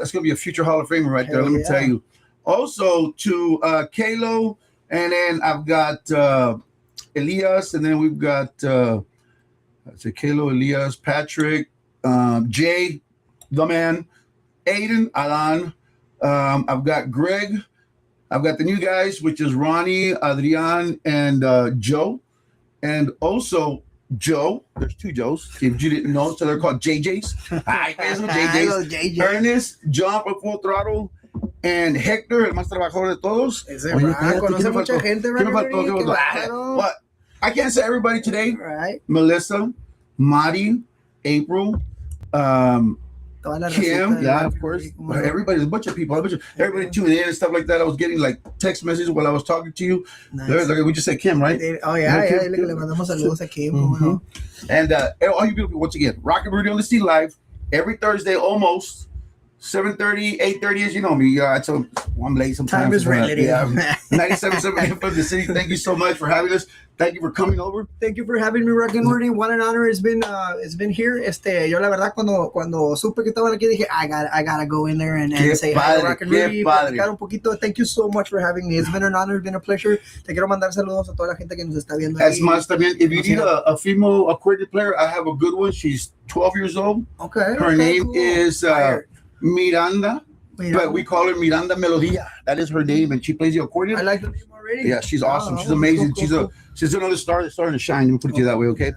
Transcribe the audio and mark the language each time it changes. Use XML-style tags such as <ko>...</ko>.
<en>It's going to be a future Hall of Famer right there. Let me tell you. Also to Kalo, and then I've got Elias, and then we've got Kalo, Elias, Patrick, Jay, the man, Aiden, Alan. I've got Greg. I've got the new guys, which is Ronnie, Adrian, and Joe. And also Joe. There's 2 Joes. If you didn't know, so they're called JJs. Hi, guys, JJs. Ernest, John from Full Throttle, and Hector,</en> <es>el más trabajador de todos. Conoce mucha gente,</es> <en>What? I can't say everybody today. Right. Melissa, Mari, April,</en> <es>toda la</es> <en>Kim, yeah, of course. Everybody's a bunch of people. Everybody tuning in and stuff like that. I was getting like text messages while I was talking to you. Nice. We just said Kim, right? Oh, yeah, yeah.</en> <es>Le mandamos saludos a Kim.</es> <en>Mm-hmm. And all you beautiful, once again, Rocknrudy on the Sea Live every Thursday almost. 7:30, 8:30, as you know me. So I'm late sometimes. Time is relative. Yeah, 97.7 from the city. Thank you so much for having us. Thank you for coming over. Thank you for having me, Rocknrudy. What an honor it's been here.</en> <es>Yo la verdad cuando supe que estaban aquí dije</es> <en>I gotta go in there and say hi to Rocknrudy.</en> <es>Platicar un poquito.</es> <en>Thank you so much for having me. It's been an honor. It's been a pleasure.</en> <es>Te quiero mandar saludos a toda la gente que nos está viendo.</es> <en>As much también. If you need a female accordion player, I have a good one. She's 12 years old. Okay. Her name is Miranda, but we call her Miranda Melodia. That is her name, and she plays the accordion. I like the name already. Yeah, she's awesome. She's amazing. Cool. She's another star that's starting to shine. Let me put it to you that way, okay?</en>